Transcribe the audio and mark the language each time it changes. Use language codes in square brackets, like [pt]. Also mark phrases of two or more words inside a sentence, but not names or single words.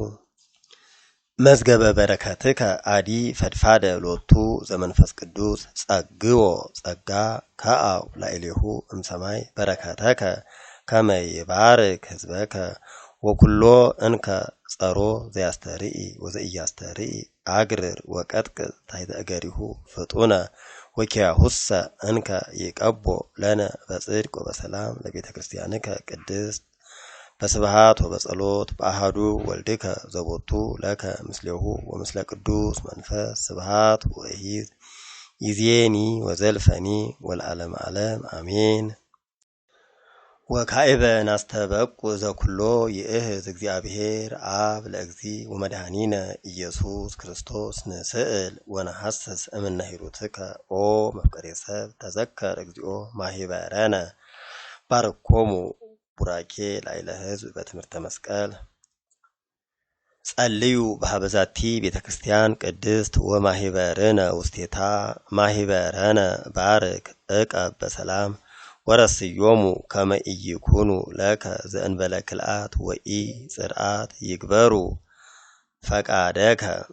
[gez] መዝገበ በረከትከ አዲ ፈድፋደ ሎቱ ዘመንፈስ ቅዱስ ጸግዎ ጸጋ ከአው ላዕሌሁ እምሰማይ በረከተከ ከመ ይባርክ ህዝበከ ወኩሎ እንከ ጸሮ ዘያስተርኢ ወዘኢያስተርኢ አግርር ወቀጥቅጥ ታሕተ እገሪሁ ፍጡነ ወኪያሁሰ እንከ ይቀቦ ለነ በጽድቅ ወበሰላም ለቤተ ክርስቲያንከ ቅድስት በስብሐት ወበጸሎት በአሐዱ ወልድከ ዘቦቱ ለከ ምስሌሁ ወምስለ ቅዱስ መንፈስ ስብሐት ወኢሂዝ ይእዜኒ ወዘልፈኒ ወለዓለመ ዓለም አሜን። ወካዕበ ናስተበቁ ዘኩሎ ይእህዝ እግዚአብሔር አብ ለእግዚ ወመድኃኒነ ኢየሱስ ክርስቶስ ንስእል ወነሐስስ እምነ ሂሩትከ ኦ መፍቀሬ ሰብ ተዘከር እግዚኦ ማህበረነ ባርኮሙ ቡራኬ ላዕለ ህዝብ በትምህርተ መስቀል ጸልዩ በሀበዛቲ ቤተ ክርስቲያን ቅድስት ወማህበርነ ውስቴታ ማህበረነ ባርክ እቀብ በሰላም ወረስዮሙ ከመ ኢይኩኑ ለከ ዘእንበለ ክልአት ወኢ ጽርዓት ይግበሩ ፈቃደከ